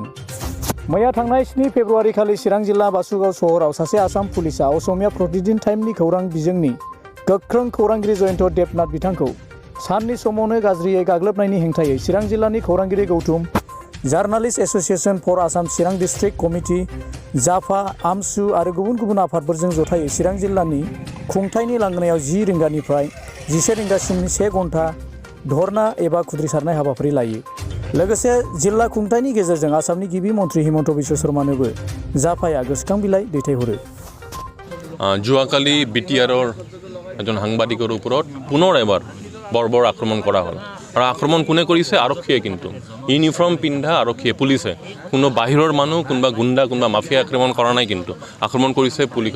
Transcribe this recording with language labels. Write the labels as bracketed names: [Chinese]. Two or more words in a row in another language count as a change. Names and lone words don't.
[Bodo] मैया थांनाय 7 फेब्रुआरि खालि चिरां जिल्ला बासुगाव सहराव सासे आसाम पुलिसा असमिया प्रतिदिन टाइमनि खौरां बिजोंनि गोख्रों खौरांगिरि जयन्त देबनाथ बिथांखौ साननि समावनो गाज्रियै गाग्लोबनायनि हेंथायै चिरां जिल्लानि खौरांगिरि गौथुम, जार्नालिस्ट एसोसिएशन फर आसाम चिरां डिस्ट्रिक्ट कमिटि, जाफा, आमसु आरो गुबुन गुबुन आफादफोरजों जथायै चिरां जिल्लानि खुंथायनि लांगोनायाव 10 रिंगानिफ्राय 11 रिंगासिमनि 1 घन्टा धरना एबा खुद्रिसारनाय हाबाफारि लायो। लोगोसे जिल्ला खुंथायनि गेजेरजों आसामनि गिबि मन्त्रि हिमन्त बिश्व शर्मानोबो जाफाया गोसोखां बिलाइ दैथायहरो। [Assamese] যোৱাকালি বিটিআৰৰ এজন সাংবাদিকৰ ওপৰত পুনৰ এবাৰ বৰ্বৰ আক্ৰমণ কৰা হ'ল আৰু আক্ৰমণ কোনে কৰিছে? আৰক্ষীয়ে। কিন্তু ইউনিফৰ্ম পিন্ধা আৰক্ষীয়ে, পুলিচে। কোনো বাহিৰৰ মানুহ, কোনোবা গুণ্ডা, কোনোবা মাফিয়া আক্ৰমণ কৰা নাই, কিন্তু আক্ৰমণ কৰিছে পুলিচে।